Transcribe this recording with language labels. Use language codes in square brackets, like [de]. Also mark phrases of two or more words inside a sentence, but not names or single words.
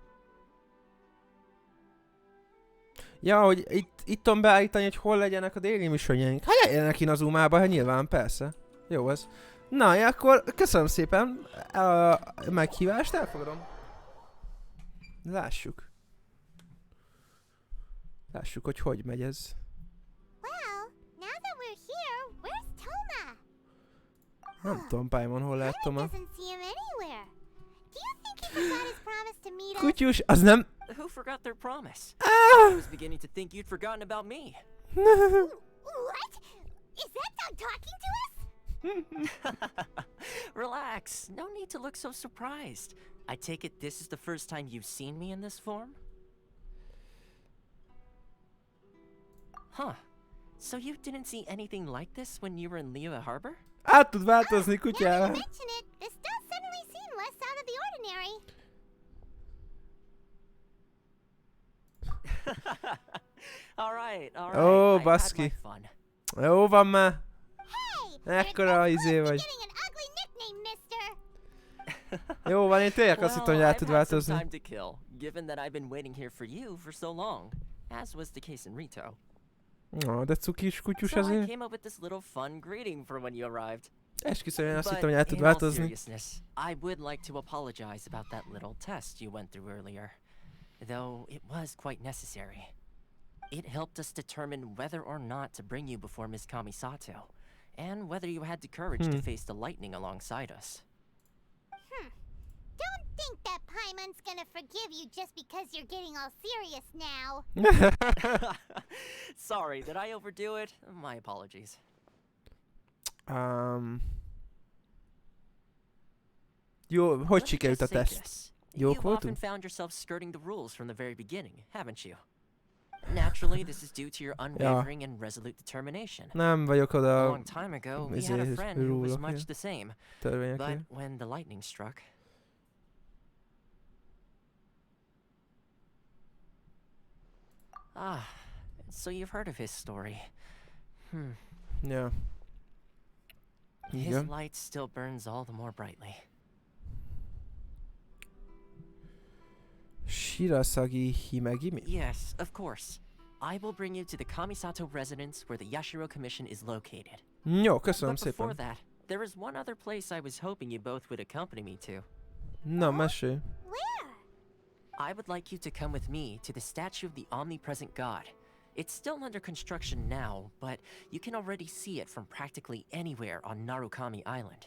[hu] Ja, hogy itt tudom beállítani, hogy hol legyenek a déli missionjaink. Hát legyenek Inazumába, hát nyilván, persze. Jó ez. Na, ja, akkor köszönöm szépen a meghívást, elfogadom. Lássuk. Lássuk, hogy megy ez. [en] Well, now that we're here, where's Toma? [hu] Nem tudom, Paimon, hol lehet Toma. [en] Doesn't see him anywhere. Do you think he forgot his promise to meet us? [hu] Kutyus, az nem... [en] Who forgot their promise? Ah! I was beginning to think you'd forgotten about me. What? Is that dog talking to us? Relax. No need to look so surprised. I take it this is the first time you've seen me in this form? Huh. So you didn't see anything like this when you were in Liyue Harbor? [hu] Át tud változni [en] Now that you [hu] kutyával. [en] mention it, this does suddenly seem less out of the ordinary. All right. Oh, I had [hu] baszki. [en] my fun. [hu] Jó van már. [en] Hey, [hu] Ekkora izé vagy. [en] getting an ugly nickname, mister. [hu] Jó van, én tényleg azt hittem, hogy át [en] I've [hu] tud [en] had some [hu] változni. [en] time to kill, given that I've been waiting here for you for so long, as was the case in Rito. [hu] Ó, de cukis kutyus [en] So I [hu] azért. [en] came up with this little fun greeting for when you arrived. [hu] Esküszöm, én azt [en] But [hu] hittem, hogy át tud [en] in all [hu] változni. [en] seriousness, I would like to apologize about that little test you went through earlier, though it was quite necessary. It helped us determine whether or not to bring you before Miss Kamisato, and whether you had the courage to face the lightning alongside us. Don't think that Paimon's gonna forgive you just because you're getting all serious now. Sorry, did I overdo it? My apologies. [hu] Jó, hogy [en] Let me [hu] sikerült a [en] just say [hu] teszt? [en] this. [hu] Jók [en] You've often [hu] voltunk? [en] found yourself skirting the rules from the very beginning, haven't you? Naturally, this is due to your unwavering and resolute determination. [hu] Nem vagyok [en] A [hu] oda [en] long time ago, we had a [hu] ezért [en] friend who was [hu] rólok, [en] much [hu] ja. [en] the same. [hu] törvényekért. [en] But when the lightning struck... Ah, so you've heard of his story. [hu] Ja. [en] His [hu] Igen. [en] light still burns all the more brightly. Shirasagi Himegimi? Yes, of course. I will bring you to the Kamisato residence where the Yashiro Commission is located. [hu] Jó, köszönöm [en] But before [hu] szépen. [en] that, there is one other place I was hoping you both would accompany me to. [hu] Na, mesélj. [en] Where? I would like you to come with me to the statue of the omnipresent god. It's still under construction now, but you can already see it from practically anywhere on Narukami Island.